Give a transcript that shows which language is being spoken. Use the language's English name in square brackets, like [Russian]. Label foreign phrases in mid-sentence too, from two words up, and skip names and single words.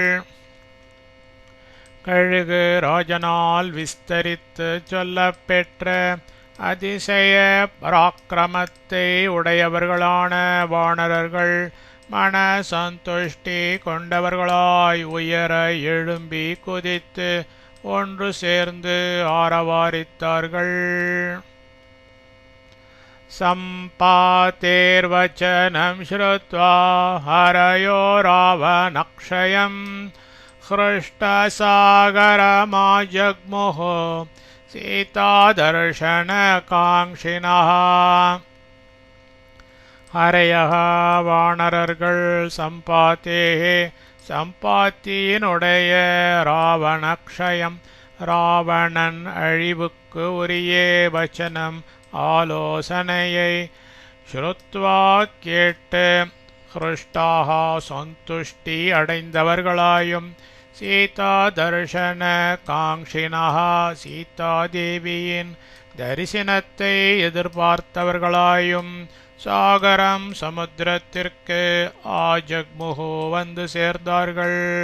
[Tamil] கழுகு ராஜனால் விஸ்தரித்து சொல்லப்பெற்ற அதிசய பராக்கிரமத்தை உடையவர்களான வானரர்கள் மன சந்துஷ்டி கொண்டவர்களாய் உயர எழும்பி குதித்து ஒன்று சேர்ந்து ஆரவாரித்தார்கள். [Sanskrit] सम्पातेर्वचनं श्रुत्वा हरयो रावणक्षयं हृष्टसागरमाजग्मुः सीतादर्शनकाङ्क्षिणः. [Tamil] हरयः வானரர்கள் சம்பாத்தேஹே சம்பாத்தியினுடைய ராவணக்ஷயம் ராவணன் அழிவுக்கு உரிய வச்சனம் ஆலோசனையை ஸ்ருத்வா கேட்டு ஹ்ருஷ்டாக சந்துஷ்டி அடைந்தவர்களாயும் [Sanskrit] सीता दर्शन काङ्क्षिणः [Tamil] சீதாதேவியின் தரிசனத்தை எதிர்பார்த்தவர்களாயும் சாகரம் சமுத்திரத்திற்கு ஆஜக்முஹு வந்து சேர்ந்தார்கள்.